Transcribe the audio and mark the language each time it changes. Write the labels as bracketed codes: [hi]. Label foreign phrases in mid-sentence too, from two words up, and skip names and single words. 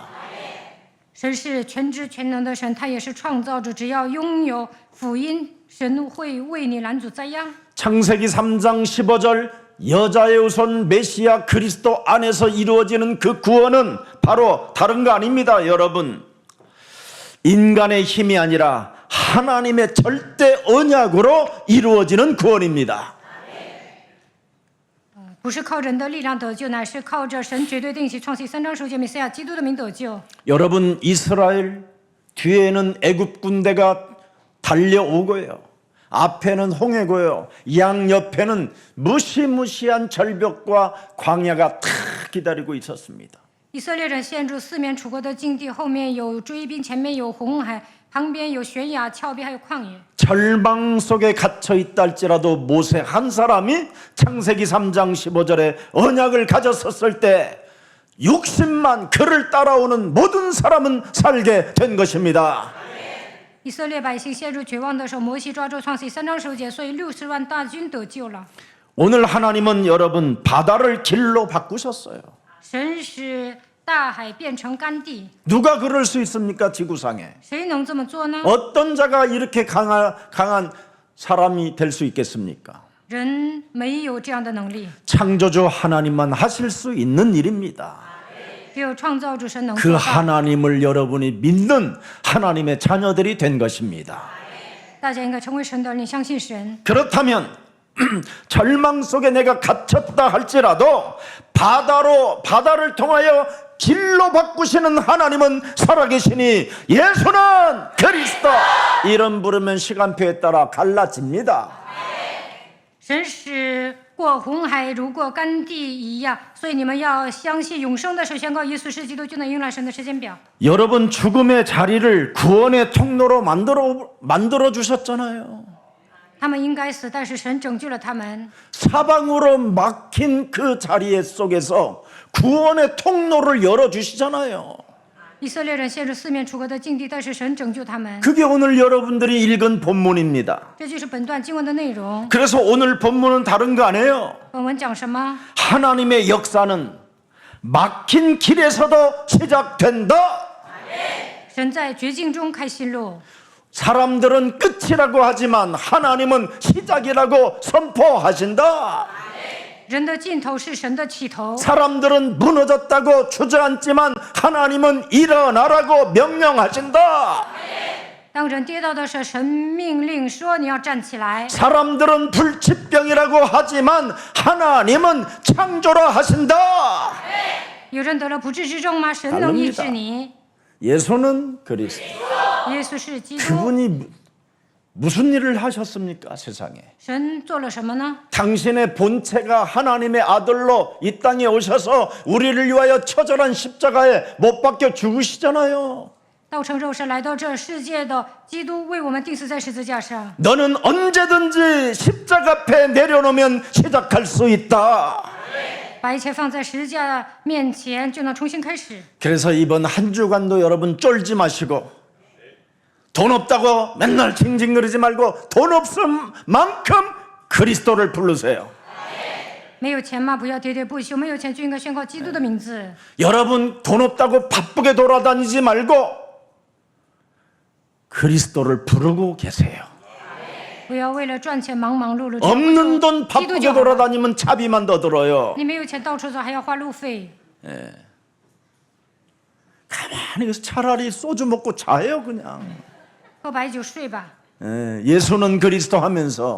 [zh] 神是全知全能的神，他也是创造主。只要拥有福音，神会为你拦阻灾殃。 [ko] 창세기 3장 15절 여자의 우선 메시아 그리스도 안에서 이루어지는 그 구원은 바로 다른 거 아닙니다. 여러분 인간의 힘이 아니라 하나님의 절대 언약으로 이루어지는 구원입니다. [zh] 不是靠人的力量得救，乃是靠着神绝对定期创世3章9节，弥赛亚基督的名得救。 [ko] 여러분 이스라엘 뒤에는 애굽 군대가 달려오고요. 앞에는 홍해고요. 양 옆에는 무시무시한 절벽과 광야가 다 기다리고 있었습니다. [zh] 以色列人陷入四面楚国的境地，后面有追兵，前面有红海，旁边有悬崖峭壁，还有旷野。 [ko] 절망 속에 갇혀 있다 할지라도 모세 한 사람이 창세기 3장 15절에 언약을 가졌었을 때 60만 그를 따라오는 모든 사람은 살게 된 것입니다. [zh] 以色列百姓陷入绝望的时候，摩西抓住创世3章9节，所以60万大军得救了。 [ko] 오늘 하나님은 여러분 바다를 길로 바꾸셨어요. [zh] 神使大海变成干地， [ko] 누가 그럴 수 있습니까? 지구상에 [zh] 谁能这么做呢？ [ko] 어떤 자가 이렇게 강한 사람이 될 수 있겠습니까? [zh] 人没有这样的能力， [ko] 창조주 하나님만 하실 수 있는 일입니다. [zh] 只有创造主神能 [ko] 그 [zh] 做到。 [ko] 하나님을 여러분이 믿는 하나님의 자녀들이 된 것입니다. [zh] 大家应该成为神的儿女，相信神。 [ko] 그렇다면 절망 속에 내가 갇혔다 할지라도 바다를 통하여 길로 바꾸시는 하나님은 살아계시니 예수는 그리스도 이름 부르면 시간표에 따라 갈라집니다. [zh] 神使过红海如过干地一样，所以你们要相信永生的时候宣告耶稣是基督，就能迎来神的时间表。 [ko] 여러분 죽음의 자리를 구원의 통로로 만들어 주셨잖아요. [zh] 他们应该死，但是神拯救了他们。 [ko] 사방으로 막힌 그 자리에 속에서 구원의 통로를 열어 주시잖아요. [zh] 以色列人陷入四面楚歌的境地，但是神拯救他们。 [ko] 그게 오늘 여러분들이 읽은 본문입니다. [zh] 这就是本段经文的内容。 [ko] 그래서 오늘 본문은 다른 거 아니에요. [zh] 本文讲什么？ [ko] 하나님의 역사는 막힌 길에서도 시작된다. [zh] 神在绝境中开新路。 [ko] 사람들은 끝이라고 하지만 하나님은 시작이라고 선포하신다. [zh] 人的尽头是神的起头。 [ko] 사람들은 무너졌다고 주저앉지만 하나님은 일어나라고 명령하신다. [zh] 当人跌倒的时候，神命令说：“你要站起来。” [ko] 사람들은 불치병이라고 하지만 하나님은 창조라 하신다. [zh] 有人得了不治之症吗？神能医治你。 [ko] 예수는 그리스도. [zh] 耶稣是基督。 [ko] 그분이 무슨 일을 하셨습니까, 세상에? [zh] 神做了什么呢？ [ko] 당신의 본체가 하나님의 아들로 이 땅에 오셔서 우리를 위하여 처절한 십자가에 못 박혀 죽으시잖아요. [zh] 道成肉身来到这世界的基督为我们钉死在十字架上。 [ko] 너는 언제든지 십자가 앞에 내려놓으면 시작할 수 있다. [zh] 把一切放在十字架面前，就能重新开始。 [ko] 그래서 이번 한 주간도 여러분 쫄지 마시고 돈 없다고 맨날 징징거리지 말고 돈 없음 만큼 그리스도를 부르세요. [zh] 没有钱吗？不要喋喋不休。没有钱就应该宣告基督的名字。 [ko] 여러분 돈 없다고 바쁘게 돌아다니지 말고 그리스도를 부르고 계세요. [zh] 不要为了赚钱忙忙碌碌。 [ko] 없는 돈 [zh] 基督 [ko] 바쁘게 [zh] 就好了。 [ko] 돌아다니면 차비만 더 들어요. [zh] 你没有钱到处走，还要花路费。 [ko] 가만히 있어. 차라리 소주 먹고 자요 그냥. [zh] 喝白酒睡吧， [ko] 예수는 그리스도 하면서